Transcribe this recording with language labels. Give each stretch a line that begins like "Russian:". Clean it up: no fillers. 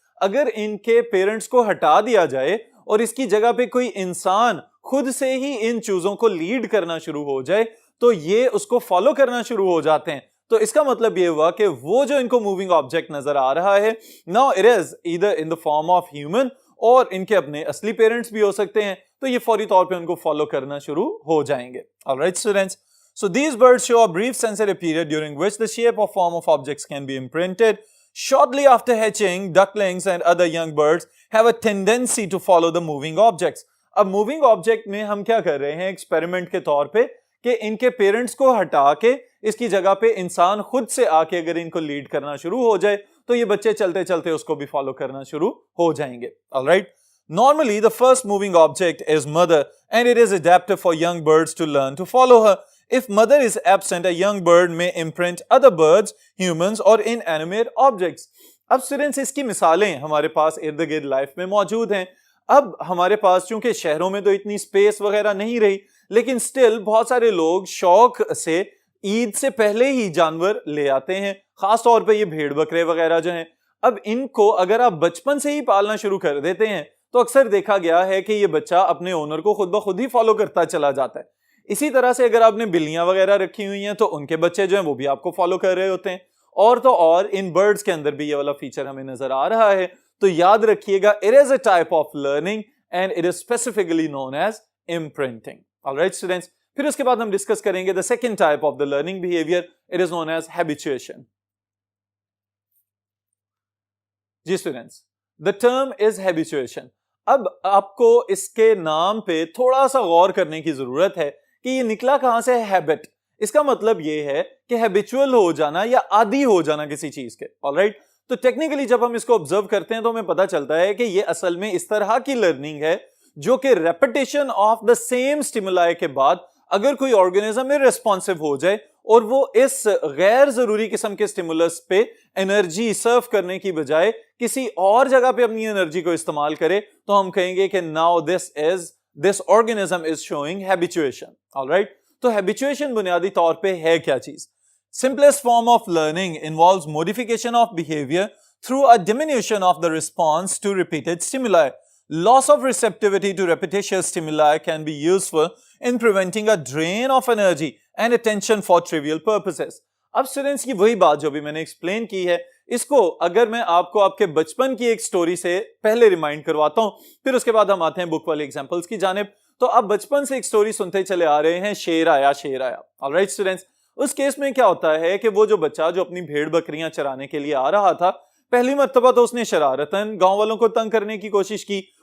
Urdu: اگر ان کے پیرنٹس کو ہٹا دیا جائے اور اس کی جگہ پہ کوئی انسان خود سے ہی ان چوزوں کو لیڈ کرنا شروع ہو جائے تو یہ اس کو فالو کرنا شروع ہو جاتے ہیں. تو اس کا مطلب یہ ہوا کہ وہ جو ان کو موونگ آبجیکٹ نظر آ رہا ہے,
English: now it is either in the form of human
Urdu: اور ان کے اپنے اصلی پیرنٹس بھی ہو سکتے ہیں, تو یہ فوری طور پہ ان کو فالو کرنا شروع ہو جائیں گے.
English: Alright students, so these birds show a brief sensory period during which the shape or form of objects can be imprinted. Shortly after hatching, ducklings and other young birds have a tendency to follow the moving objects.
Urdu: اب moving object میں ہم کیا کر رہے ہیں experiment کے طور پہ کہ ان کے پیرنٹس کو ہٹا کے اس کی جگہ پہ انسان خود سے آ کے اگر ان کو لیڈ کرنا شروع ہو جائے تو یہ بچے چلتے چلتے اس کو بھی فالو کرنا شروع ہو جائیں گے.
English: Alright, normally the first moving object is mother and it is adaptive for young birds to learn to follow her. If mother is absent, a young bird may imprint other birds, humans or inanimate objects.
Urdu: اب students اس کی مثالیں ہمارے پاس ارد گرد life میں موجود ہیں. اب ہمارے پاس چونکہ شہروں میں تو اتنی سپیس وغیرہ نہیں رہی, لیکن سٹل بہت سارے لوگ شوق سے عید سے پہلے ہی جانور لے آتے ہیں, خاص طور پہ یہ بھیڑ بکرے وغیرہ جو ہیں. اب ان کو اگر آپ بچپن سے ہی پالنا شروع کر دیتے ہیں تو اکثر دیکھا گیا ہے کہ یہ بچہ اپنے اونر کو خود بخود ہی فالو کرتا چلا جاتا ہے. اسی طرح سے اگر آپ نے بلیاں وغیرہ رکھی ہوئی ہیں تو ان کے بچے جو ہیں وہ بھی آپ کو فالو کر رہے ہوتے ہیں. اور تو اور ان برڈز کے اندر بھی یہ والا فیچر ہمیں نظر آ رہا ہے. تو یاد رکھیے گا,
English: it is a type of learning and it is specifically known as imprinting. Alright students,
Urdu: پھر اس کے بعد ہم ڈسکس کریں گے
English: the second type of the learning behavior, it is known as habituation.
Urdu: جی students,
English: the term is habituation.
Urdu: اب آپ کو اس کے نام پہ تھوڑا سا غور کرنے کی ضرورت ہے کہ یہ نکلا کہاں سے ہیبٹ. اس کا مطلب یہ ہے کہ ہیبیچول ہو جانا یا عادی ہو جانا کسی چیز کے. آلرائٹ, تو ٹیکنیکلی جب ہم اس کو آبزرو کرتے ہیں تو ہمیں پتہ چلتا ہے کہ یہ اصل میں اس طرح کی لرننگ ہے جو کہ repetition of the same stimuli کے بعد اگر کوئی آرگنزم ریسپونسو ہو جائے اور وہ اس غیر ضروری قسم کے اسٹیمولس پہ انرجی سرو کرنے کی بجائے کسی اور جگہ پہ اپنی انرجی کو استعمال کرے تو ہم کہیں گے کہ
English: now this organism is showing habituation. Alright,
Urdu: تو habituation بنیادی طور پہ ہے کیا چیز؟
English: Simplest form of learning involves modification of behavior through a diminution of the response to repeated stimuli. Loss of receptivity to repetitious stimuli can be useful in preventing a drain of energy and attention for trivial purposes.
Urdu: اب students کی وہی بات جو بھی میں نے explain کی ہے, اس کو اگر میں آپ کو آپ کے بچپن کی ایک سٹوری سے پہلے ریمائنڈ کرواتا ہوں, پھر اس کے بعد ہم آتے ہیں بک والی ایگزامپلس کی جانب. تو آپ بچپن سے ایک سٹوری سنتے چلے آ رہے ہیں, شیر آیا شیر آیا. آلرائٹ اسٹوڈینٹس, اس کیس میں کیا ہوتا ہے کہ وہ جو بچہ جو اپنی بھیڑ بکریاں چرانے کے لیے آ رہا تھا, پہلی مرتبہ تو اس نے شرارتاً گاؤں والوں کو تنگ کرنے کی کوشش کی.